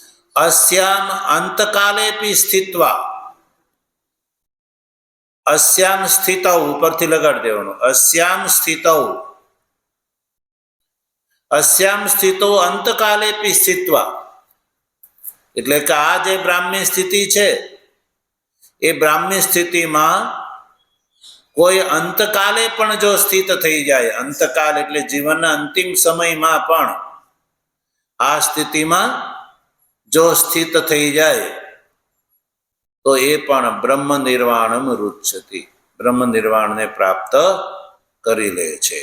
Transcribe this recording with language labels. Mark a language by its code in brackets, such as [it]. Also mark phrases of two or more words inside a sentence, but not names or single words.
[sa] अस्याम अंतकालेपि स्थित्वा, अस्याम स्थितौ [gu] ઉપરથી લગાડી દેવાનું, [sa] अस्याम स्थितौ अंतकालेपि स्थित्वा, [gu] એટલે કે આ જે બ્રાહ્મી સ્થિતિ છે એ બ્રાહ્મી સ્થિતિમાં કોઈ અંતકાલે પણ જો સ્થિત થઈ જાય, અંતકાલ એટલે જીવનના અંતિમ સમયમાં પણ આ સ્થિતિમાં જો સ્થિત થઈ જાય તો એ પણ [sa] બ્રહ્મ નિર્વાણમ રુચ્યતિ, [gu] બ્રહ્મ નિર્વાણને પ્રાપ્ત કરી લે છે.